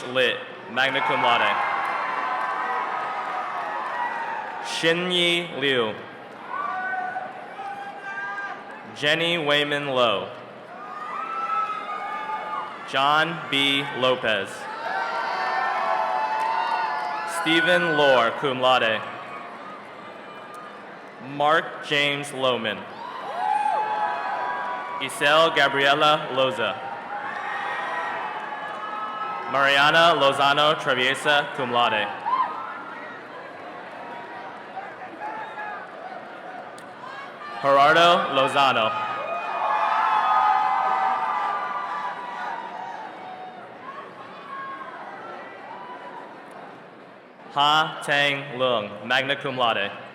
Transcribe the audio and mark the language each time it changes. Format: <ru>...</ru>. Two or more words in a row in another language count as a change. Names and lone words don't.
<en>Litt,</en> <la>magna cum laude.</la> <en>Xinyi Liu. Jenny Wayman Lowe. John B. Lopez. Stephen Lohr,</en> <la>cum laude.</la> <en>Mark James Lohman. Isel Gabriela Loza. Mariana Lozano Traviesa,</en> <la>cum laude.</la> <en>Gerardo Lozano. Ha Tang Leung,</en> <la>magna cum laude.</la>